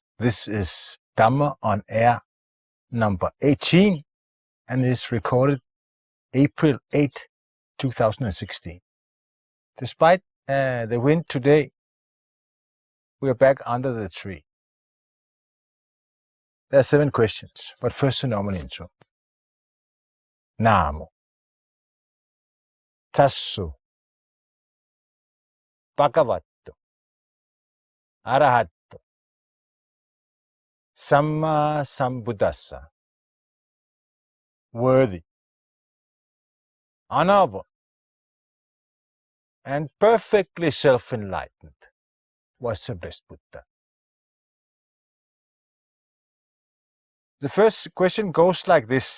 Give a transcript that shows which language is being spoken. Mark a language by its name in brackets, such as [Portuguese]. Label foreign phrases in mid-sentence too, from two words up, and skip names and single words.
[English] This is Dhamma on Air number 18, and it's recorded April 8, 2016. Despite the wind today, we are back under the tree. There are 7 questions, but first a normal intro. [Pali] Namo. Tassu. Bhagavato. Arahato. Samma Sambuddhassa. [English] Worthy, honorable, and perfectly self-enlightened was the blessed Buddha. The first question goes like this.